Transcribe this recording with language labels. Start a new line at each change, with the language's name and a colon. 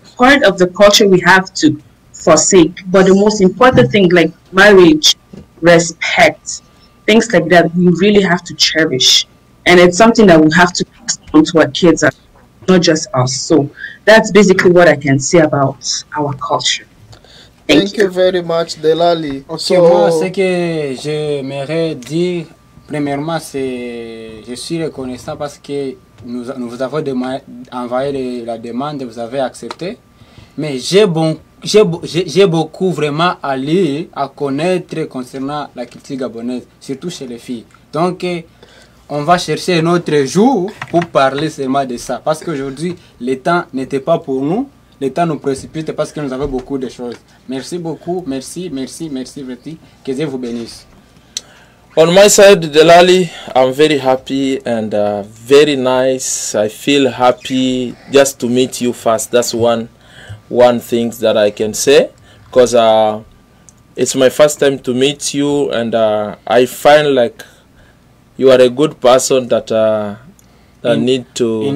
English: part of the culture we have to forsake. But the most important thing, like marriage, respect, things like that, we really have to cherish. And it's something that we have to pass on to our kids, not just us. So that's basically what I can say about our culture. Thank you very much, Delali.
French: Ok, moi, ce que j'aimerais dire, premièrement, c'est je suis reconnaissant parce que nous vous avons envoyé la demande, vous avez accepté. Mais j'ai beaucoup vraiment à lire, à connaître concernant la culture gabonaise, surtout chez les filles. Donc, on va chercher un autre jour pour parler seulement de ça. Parce qu'aujourd'hui, le temps n'était pas pour nous. Le temps nous précipite parce que nous avons beaucoup de choses. Merci beaucoup. Merci. Que Dieu vous bénisse.
English: On my side, Delali, I'm very happy and very nice. I feel happy just to meet you first. That's one thing that I can say, because it's my first time to meet you, and I find like you are a good person that need to